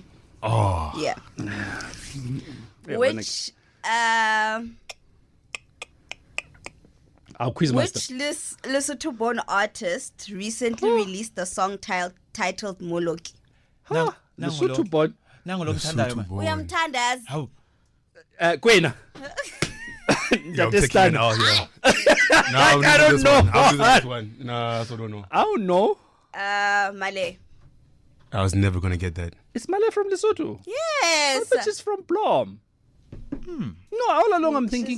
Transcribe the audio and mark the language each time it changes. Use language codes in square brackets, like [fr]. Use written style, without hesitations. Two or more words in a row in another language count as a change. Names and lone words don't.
[en] Oh. Yeah. Which Our quizmaster. Lesotho-born artist recently released a song titled Moloki? Lesotho born. [zu] Nangulo ngithandayo man. Uyamthandaza. Hawu. [st] Kwena. [en] Yeah, I'm taking it out here. No, I don't know. I'll do this one. No, I also don't know. I don't know. Male. I was never going to get that. It's Male from Lesotho. Yes. But she's from Blom. No, all along I'm thinking